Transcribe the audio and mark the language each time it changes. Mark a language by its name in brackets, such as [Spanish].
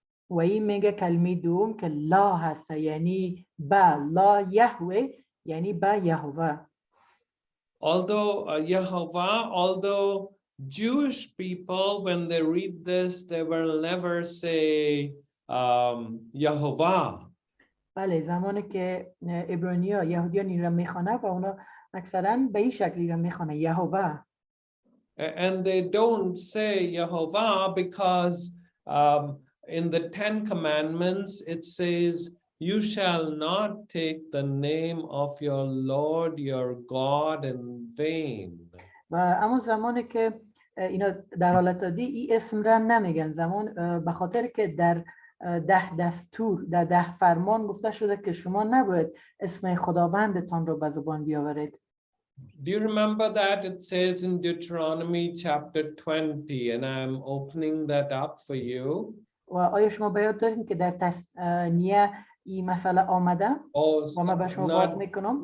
[Persian] و این میگه کلمه دوم که لا هست، یعنی با لا یهوه، یعنی با یهوه. [English] Although Jewish people, when they read this, they will never say Yehovah. [Persian] بله زمانی که عبرانی‌ها یهودیان این را میخوانه و اونا اکثرا به این شکلی را میخوانه یهوه. [English] And they don't say Yehovah because in the 10 commandments it says you shall not take the name of your Lord your God in vain. [Persian] و اما زمانی که اینا در حالت عادی این اسم را نمیگن، به خاطر که در 10 دستور در 10 فرمان گفته شده که شما نباید اسم خداوندتان رو به زبان بیاورید. [English] Do you remember that it says in Deuteronomy chapter 20, and I'm opening that up for you. [Persian] و آیا شما به یاد دارین که در تثنیه این مسئله آمده؟ و من به شما باز میکنم.